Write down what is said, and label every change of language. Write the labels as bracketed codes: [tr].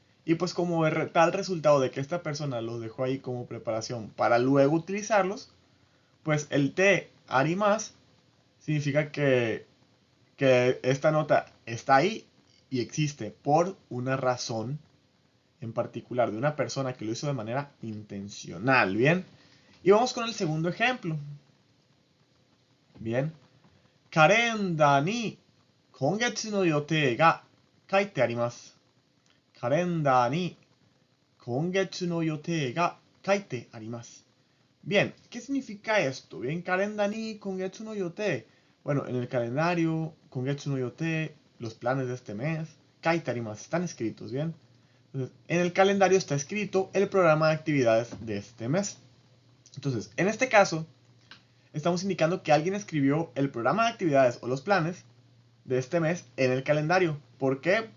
[es] Y pues como tal resultado de que esta persona los dejó ahí como preparación para luego utilizarlos, pues el te arimas significa que esta nota está ahí y existe por una razón en particular de una persona que lo hizo de manera intencional, ¿bien? Y vamos con el segundo ejemplo. Bien. [ja] カレンダーに今月の予定が書いてあります。カレンダーに今月の予定が書いてあります。 [es] Bien, ¿qué significa esto? Bien, [ja] kalenda ni kongetsu no yote. [es] Bueno, en el calendario, [ja] kongetsu no yote, [es] los planes de este mes, [ja] kaite arimasu, [es] están escritos, ¿bien? Entonces, en el calendario está escrito el programa de actividades de este mes. Entonces, en este caso, estamos indicando que alguien escribió el programa de actividades o los planes de este mes en el calendario. ¿Por qué?